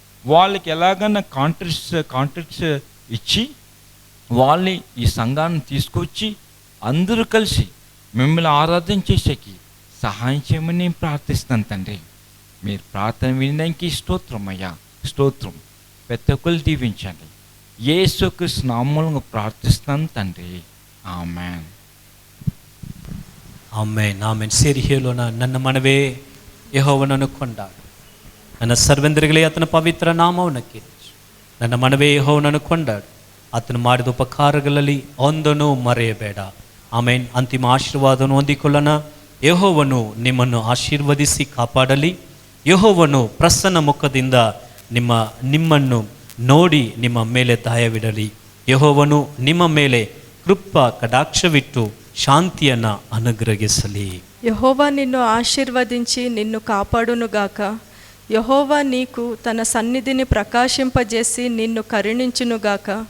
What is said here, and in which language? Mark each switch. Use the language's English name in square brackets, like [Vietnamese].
[Telugu] వాళ్ళకి ఎలాగన్నా కాంట్రాక్ట్స్ ఇచ్చి వాళ్ళని ఈ సంఘాన్ని తీసుకొచ్చి అందరూ కలిసి మిమ్మల్ని ఆరాధన చేసేకి సహాయం చేయమని నేను ప్రార్థిస్తాను తండ్రి. మీరు ప్రార్థన వినడానికి స్తోత్రం అయ్యా, స్తోత్రం. ప్రతి ఒక్కరు దీవించండి. యేసుక్రీస్తు నామములో ప్రార్థిస్తాను తండ్రి. ఆమేన్. [Kannada] ಆಮೇನ್ ಆಮೇನ್. ಸೇರಿ ಹೇಳೋಣ, ನನ್ನ ಮನವೇ ಯೆಹೋವನನ್ನು ಕೊಂಡಾಡು, ನನ್ನ ಸರ್ವೆಂದರಿಗಳೇ ಆತನ ಪವಿತ್ರ ನಾಮವನ್ನು ಕೀರ್ತಿಸು. ನನ್ನ ಮನವೇ ಯೆಹೋವನನ್ನು ಕೊಂಡಾಡು, ಆತನು ಮಾಡಿದ ಉಪಕಾರಗಳಲ್ಲಿ ಒಂದನ್ನು ಮರೆಯಬೇಡ. ಆಮೇನ್. ಅಂತಿಮ ಆಶೀರ್ವಾದವನ್ನು ಹೊಂದಿಕೊಳ್ಳೋಣ. ಯೆಹೋವನು ನಿಮ್ಮನ್ನು ಆಶೀರ್ವದಿಸಿ ಕಾಪಾಡಲಿ. ಯೆಹೋವನು ಪ್ರಸನ್ನ ಮುಖದಿಂದ ನಿಮ್ಮನ್ನು ನೋಡಿ ನಿಮ್ಮ ಮೇಲೆ ದಯವಿಡಲಿ. ಯೆಹೋವನು ನಿಮ್ಮ ಮೇಲೆ ಕೃಪಾ ಕಟಾಕ್ಷವಿಟ್ಟು శాంతిಯನ್ನು అనుగ్రహించలి. [Telugu] యెహోవా నిన్ను ఆశీర్వదించి నిన్ను కాపాడునుగాక. యెహోవా నీకు తన సన్నిధిని ప్రకాశింపజేసి నిన్ను కరుణించునుగాక.